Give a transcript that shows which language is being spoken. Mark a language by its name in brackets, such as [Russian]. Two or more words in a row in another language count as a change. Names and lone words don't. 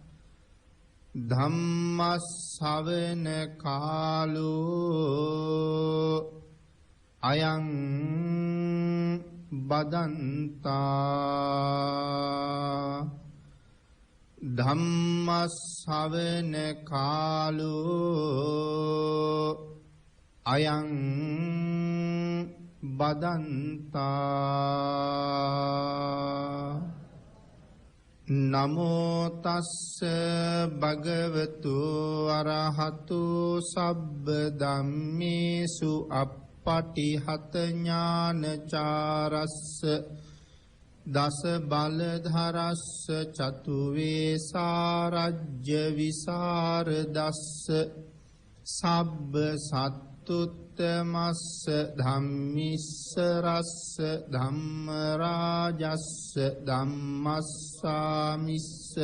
[Pali] ධම්ම ශ්‍රවණ කාලෝ අයං බදන්තා ධම්ම ශ්‍රවණ කාලෝ අයං බදන්තා නමෝ තස්ස භගවතු අරහතු සබ්බ ධම්මේසු පටිහත ඥානචාරස්ස දස බලධරස්ස චතු වේසාරජ්‍ය විසරදස්ස සබ්බ සත්තුත්තමස්ස ධම්මිස්සරස්ස ධම්ම රාජස්ස ධම්මස්සාමිස්ස